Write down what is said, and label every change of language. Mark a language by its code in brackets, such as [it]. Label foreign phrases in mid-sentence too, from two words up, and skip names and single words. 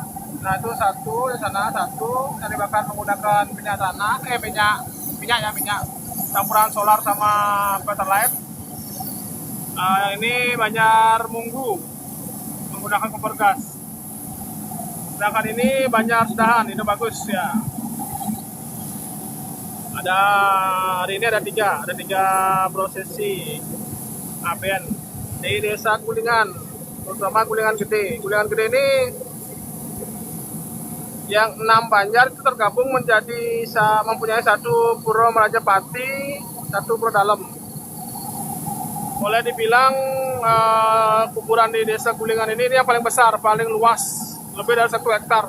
[id] Nah, itu satu di sana, satu yang dibakar menggunakan minyak tanah, minyak campuran solar sama pertalite. Yang ini Banjar Munggu menggunakan kompor gas. Sedangkan ini Banjar Sedahan, itu bagus ya. Hari ini ada tiga prosesi APN di desa Kulingan, terutama Kulingan Gede. Kulingan Gede ini yang 6 Banjar itu tergabung menjadi mempunyai satu Pura Merajapati, satu Pura Dalem. Boleh dibilang kuburan di desa Kulingan ini yang paling besar, paling luas, lebih dari 1 hektar.